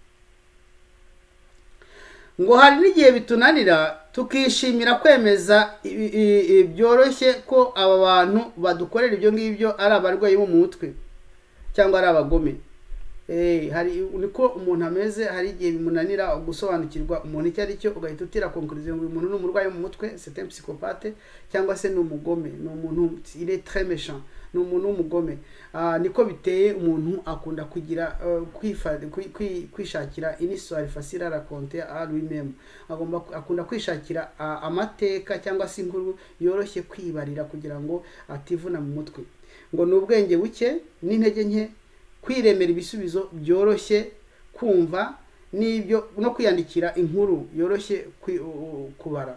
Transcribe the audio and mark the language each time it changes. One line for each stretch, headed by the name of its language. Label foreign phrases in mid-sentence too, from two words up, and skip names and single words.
Kinyarwanda: Ngo hari n'igihe bitunanira tukishimira kwemeza byoroshye ko aba bantu badukorera ibyo ngibyo ari abarwayi bo mu mutwe cyangwa ari abagome. Hari niko umuntu ameze, hari igihe bimunanira gusobanukirwa umuntu icyo ari cyo, ugahita utira conclusion ngo uyu muntu ni umurwayi mu mutwe,
French: c'est un psychopathe,
Kinyarwanda: cyangwa se ni umugome, ni umuntu
French: il est très méchant,
Kinyarwanda: ni umuntu w'umugome. Niko biteye umuntu akunda kugira kwishakira
French: une histoire facile à raconter à lui-même,
Kinyarwanda: akunda kwishakira amateka cyangwa se inkuru yoroshye kwibarira kugira ngo ativuna mu mutwe. Ngo ni ubwenge buke n'intege nke, kwiremera ibisubizo byoroshye kumva n'ibyo no kwiyandikira inkuru yoroshye kubara.